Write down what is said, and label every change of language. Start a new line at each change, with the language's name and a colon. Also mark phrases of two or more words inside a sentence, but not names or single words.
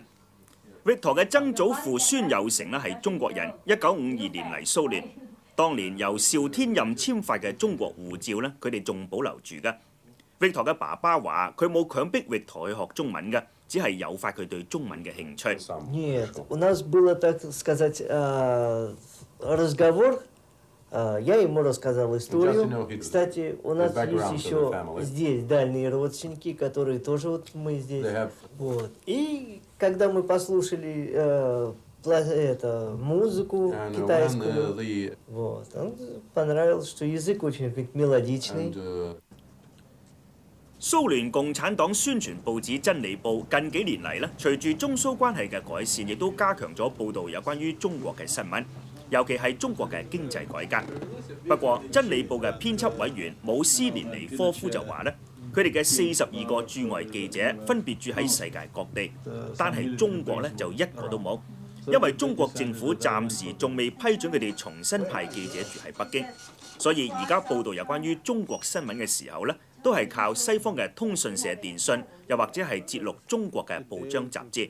Cantonese: 域陀嘅曾祖父孫有成咧係中國人，1952年嚟蘇聯，當年由邵天任簽發嘅中國護照咧，佢哋仲保留住嘅。域陀嘅爸爸話：佢冇強迫域陀去學中文嘅，只係誘發佢對中文嘅興趣。
Russian: Нет, у нас было, так сказать, разговор. Я ему рассказал историю. Кстати, у нас есть еще здесь дальние родственники, которые тоже вот мы здесь. Вот. И когда мы послушали музыку китайскую, вот, он понравилось, что язык очень мелодичный.
Cantonese: 蘇聯共產黨宣傳報紙《真理報》近幾年嚟咧，隨住中蘇關係嘅改善，亦都加強咗報導有關於中國嘅新聞，尤其係中國嘅經濟改革。不過，《真理報》嘅編輯委員姆斯連尼科夫就話咧，佢哋嘅42個駐外記者分別住喺世界各地，但係中國咧就一個都冇，因為中國政府暫時仲未批准佢哋重新派記者住喺北京，所以而家報導有關於中國新聞嘅時候咧，都係靠西方嘅通訊社電訊，又或者係節錄中國嘅報章雜誌。